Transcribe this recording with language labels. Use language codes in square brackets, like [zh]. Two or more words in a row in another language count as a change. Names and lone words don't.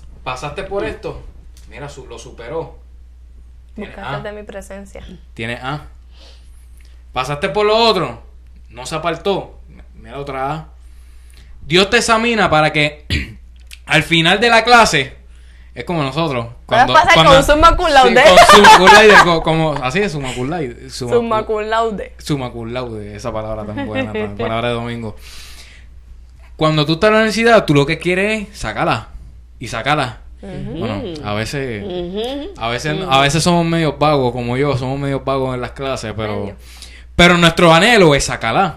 [es] ¿Pasaste por esto? Mira, lo superó. Buscaste de mi presencia. Tiene A. ¿Pasaste por lo otro? No se apartó. Mira otra A. Dios te examina para que al final de la clase, es como nosotros. Puedes pasar con [la] summa cum laude. [es] Sí, con [la] summa cum laude, [es] como así es, [la] summa cum laude. Summa cum laude. Summa cum laude, [es] esa palabra tan buena, palabra de domingo. Cuando tú estás en la universidad, tú lo que quieres es sacarla. Y sacarla. Bueno, a veces somos medio vagos, como yo, somos medio vagos en las clases, pero nuestro anhelo es sacarla.